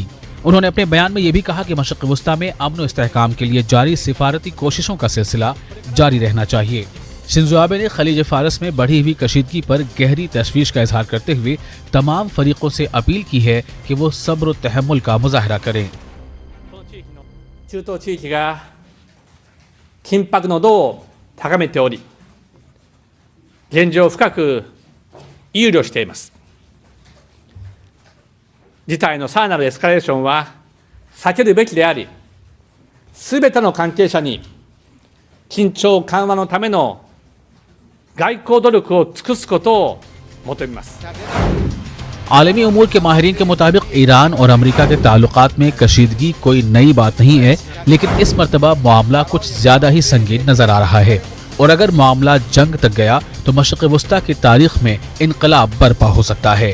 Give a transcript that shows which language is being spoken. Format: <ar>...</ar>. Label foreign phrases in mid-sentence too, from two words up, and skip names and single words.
<ur>انہوں نے اپنے بیان میں یہ بھی کہا کہ مشرق وسطیٰ میں امن و استحکام کے لیے جاری سفارتی کوششوں کا سلسلہ جاری رہنا چاہیے. شنزو آبے نے خلیج فارس میں بڑھی ہوئی کشیدگی پر گہری تشویش کا اظہار کرتے ہوئے تمام فریقوں سے اپیل کی ہے کہ وہ صبر و تحمل کا مظاہرہ کریں.</ur> <ja>中東地域が緊迫の度を高めており、現状を深く憂慮しています。事態のさらなるエスカレーションは避けるべきであり、すべての関係者に緊張緩和のための外交努力を尽くすことを求めます。</ja> <ur>عالمی امور کے ماہرین کے مطابق ایران اور امریکہ کے تعلقات میں کشیدگی کوئی نئی بات نہیں ہے، لیکن اس مرتبہ معاملہ کچھ زیادہ ہی سنگین نظر آ رہا ہے اور اگر معاملہ جنگ تک گیا تو مشرق وسطیٰ کی تاریخ میں انقلاب برپا ہو سکتا ہے.</ur>